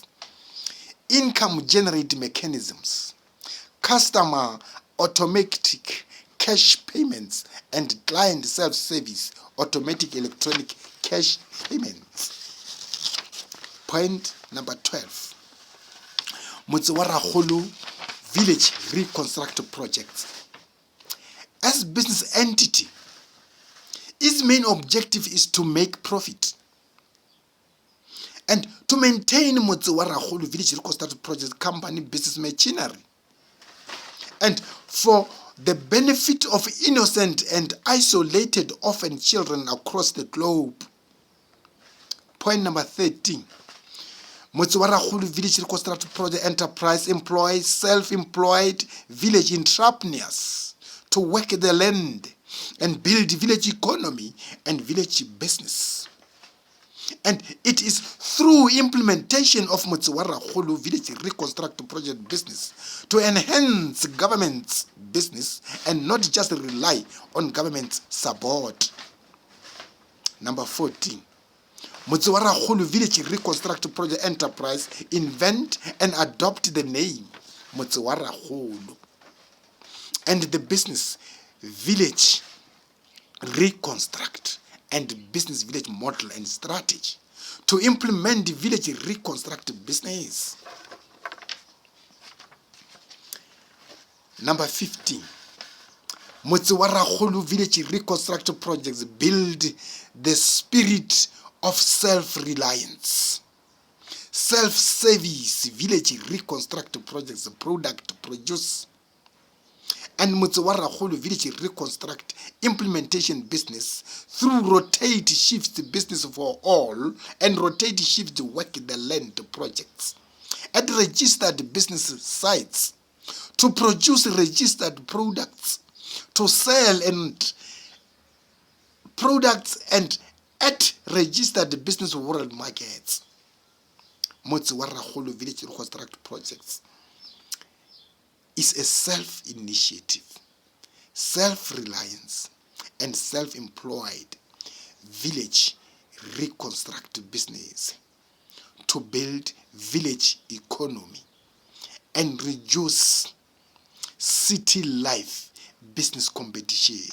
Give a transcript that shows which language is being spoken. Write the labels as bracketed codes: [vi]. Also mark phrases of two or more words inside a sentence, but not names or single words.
[en] Income generating mechanisms, customer automatic cash payments, and client self-service automatic electronic cash payments. Point number 12. Motse wa Rakgolo Village Reconstruct Project. As business entity, its main objective is to make profit and to maintain Motse wa Rakgolo Village Reconstruct Project company business machinery, and for the benefit of innocent and isolated orphan children across the globe. Point number 13. Motse wa Rakgolo Village Reconstruct Project enterprise employs self-employed village entrepreneurs to work the land and build village economy and village business. And it is through implementation of Motse wa Rakgolo Village Reconstruct Project business to enhance government's business and not just rely on government's support. Number 14. Motse wa Rakgolo Village Reconstruct Project enterprise invent and adopt the name Motse wa Rakgolo and the business Village Reconstruct and business village model and strategy to implement the village reconstruct business. Number 15. Motse wa Rakgolo Village Reconstruct projects build the spirit of self-reliance. Self-service village reconstruct projects product produce, and Motse wa Rakgolo Village Reconstruct implementation business through rotate shift business for all and rotate shift work the land projects at registered business sites to produce registered products, to sell and products and at registered business world markets. Motse wa Rakgolo Village Reconstruct projects is a self-initiative, self-reliance, and self-employed village reconstruct business to build village economy and reduce city life business competition.